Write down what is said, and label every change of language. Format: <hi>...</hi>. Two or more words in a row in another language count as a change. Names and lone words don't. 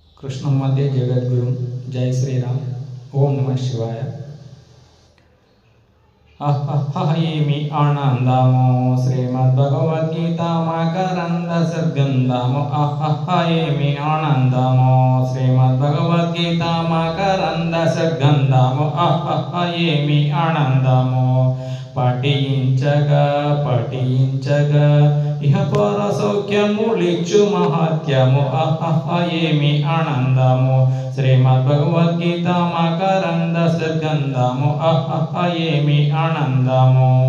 <sa>कृष्णं मध्ये जगद्गुरुं जय श्रीराम ओम नमः शिवाय।</sa> <te>ఏమి ఆనందము శ్రీమద్భగవద్గీత మకరంద సద్గంధము ఏమి ఆనందము శ్రీమద్భగవద్గీత మకరంద సద్గంధము ఏమి ఆనందము పఠించగా పఠించగా ఇహ పర సౌఖ్యములిచ్చు మహత్యము ఏమి ఆనందము శ్రీమద్భగవద్గీత మకరంద సద్గంధము ఏమి ఆనందము</te>